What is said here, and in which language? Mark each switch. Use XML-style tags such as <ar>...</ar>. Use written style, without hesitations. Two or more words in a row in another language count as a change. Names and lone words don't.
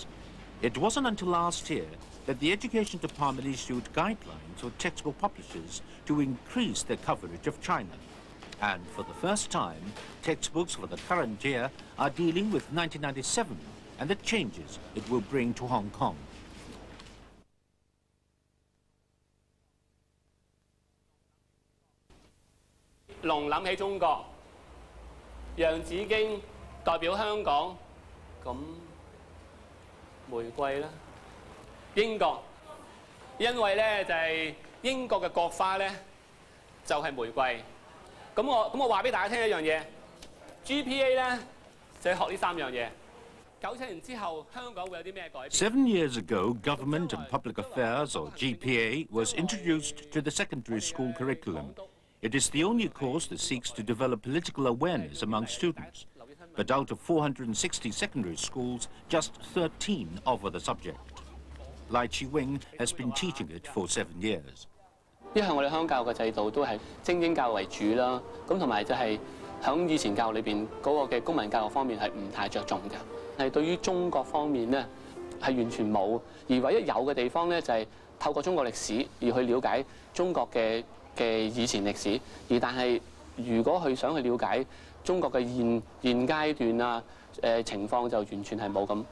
<en>It wasn't until last year that the Education Department issued guidelines for textbook publishers to increase their coverage of China. And for the first time, textbooks for the current year are dealing with 1997 and the changes it will bring to Hong Kong.</en> <yue>龍諗起中國，洋紫荊代表香港，咁玫瑰啦。英國，因為咧就係英國嘅國花咧就係玫瑰。咁我話俾大家聽一樣嘢 ，GPA 咧就係學呢3樣嘢。97年之後，香港會有啲咩改變</yue> <en>7 years ago, Government and Public Affairs, or GPA, was introduced to the secondary school curriculum. It is the only course that seeks to develop political awareness among students. But out of 460 secondary schools, just 13 offer the subject. Lai Chi-wing has been teaching it for 7 years.</en> <yue>一向我哋香港教育嘅制度都係精英教育為主啦，咁同埋就係響以前教育裏邊嗰個嘅公民教育方面係唔太着重嘅，係對於中國方面咧係完全冇，而唯一有嘅地方咧就係透過中國歷史而去了解中國嘅以前歷史，但係如果佢想去了解中國嘅現階段啊情況就完全係冇咁。</yue>